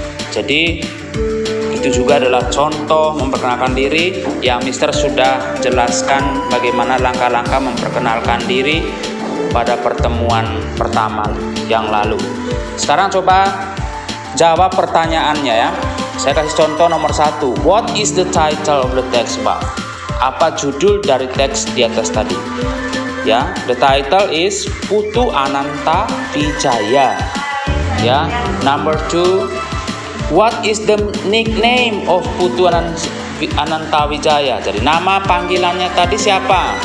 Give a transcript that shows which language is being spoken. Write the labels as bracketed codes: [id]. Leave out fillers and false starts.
[id] Jadi itu juga adalah contoh memperkenalkan diri yang Mister sudah jelaskan bagaimana langkah-langkah memperkenalkan diri pada pertemuan pertama yang lalu. Sekarang coba jawab pertanyaannya ya. Saya kasih contoh nomor 1. [en] What is the title of the text above? [id] Apa judul dari teks di atas tadi? [en] Ya, the title is Putu Ananta Wijaya. Ya, number 2. What is the nickname of Putu Ananta Wijaya? [id] Jadi nama panggilannya tadi siapa?